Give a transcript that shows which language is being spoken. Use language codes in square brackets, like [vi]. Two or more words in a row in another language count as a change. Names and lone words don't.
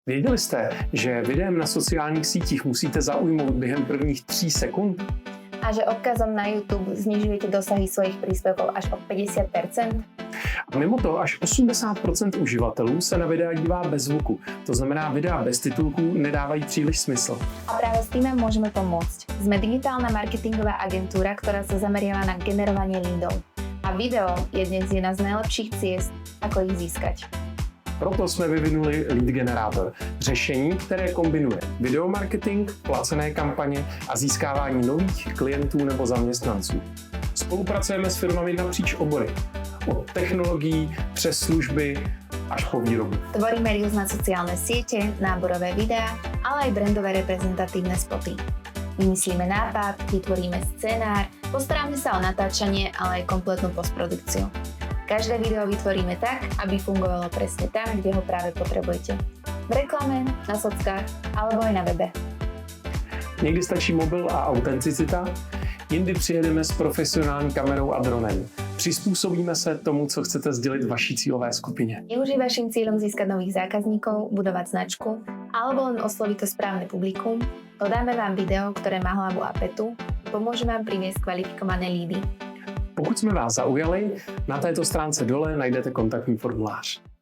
[cs] Věděli jste, že videem na sociálních sítích musíte zaujmout během prvních 3 sekund? [sk] A že odkazom na YouTube znižujete dosahy svojich príspevkov až o 50%? [cs] A mimo to až 80% uživatelů se na videa dívá bez zvuku. To znamená, videa bez titulků nedávají příliš smysl. [sk] A práve s tým môžeme pomôcť. Sme digitálna marketingová agentúra, ktorá sa zameriava na generovanie lídov. A video je dnes jedna z najlepších ciest, ako ich získať. [cs] Proto jsme vyvinuli Lead Generátor. Řešení, které kombinuje videomarketing, placené kampaně a získávání nových klientů nebo zaměstnanců. Spolupracujeme s firmami napříč obory. Od technologií přes služby až po výrobu. [sk] Tvoríme reels na sociálne siete, náborové videá, ale aj brandové reprezentatívne spoty. Vymyslíme nápad, vytvoríme scenár, postaráme sa o natáčanie, ale aj kompletnú postprodukciu. Každé video vytvoríme tak, aby fungovalo presne tam, kde ho práve potrebujete. V reklame, na sockách alebo aj na webe. [cs] Někdy stačí mobil a autenticita, jindy přijedeme s profesionální kamerou a dronem. Přizpůsobíme se tomu, co chcete sdělit vaší cílové skupině. [sk] Je už je vašim cieľom získať nových zákazníkov, budovať značku alebo len osloviť to správne publikum, dodáme vám video, ktoré má hlavu a petu, pomôže vám priviesť kvalifikované lídy. [cs] Pokud jsme vás zaujali, na této stránce dole najdete kontaktní formulář.